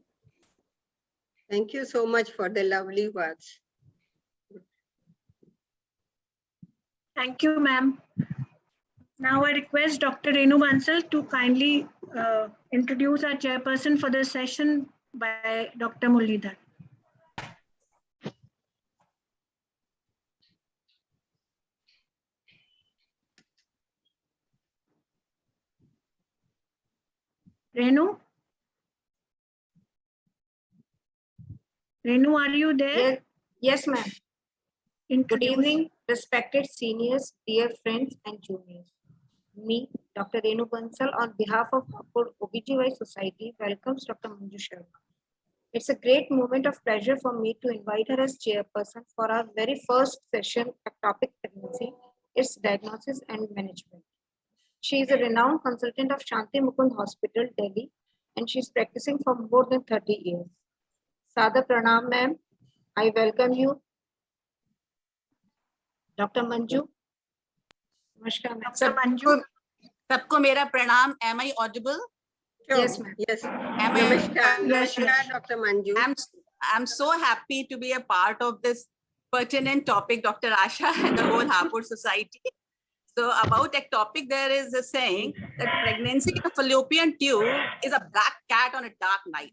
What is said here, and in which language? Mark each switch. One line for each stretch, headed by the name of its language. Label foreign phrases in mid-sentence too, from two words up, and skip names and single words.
English: Thank you so much for the lovely words. Thank you, ma'am. Now I request Dr. Renu Bansal to kindly introduce our chairperson for this session by Dr. Muralidhar. Renu? Renu, are you there? Yes, ma'am. Good Introduce. evening, respected seniors, dear friends and juniors. Me, Dr. Renu Bansal, on behalf of Hapur OBGY Society, welcomes Dr. Manju Sharma. It's a great moment of pleasure for me to invite her as chairperson for our very first session at Topic Pregnancy, its diagnosis and management. She is a renowned consultant of Shanti Mukund Hospital, Delhi, and she's practicing for more than 30 years.
Hindi: सदा प्रणाम,
English: ma'am. I welcome you. Dr. Manju. Namaskar, ma'am. Dr. Manju.
Hindi: सबको मेरा प्रणाम.
English: Am I audible? Yes, ma'am. Yes. Am I? Namaskar. Yes, Namaskar, yes. Dr. Manju. I'm so happy to be a part of this pertinent topic, Dr. Asha, and the whole Hapur Society. So about ectopic, there is a saying that pregnancy in a fallopian tube is a black cat on a dark night.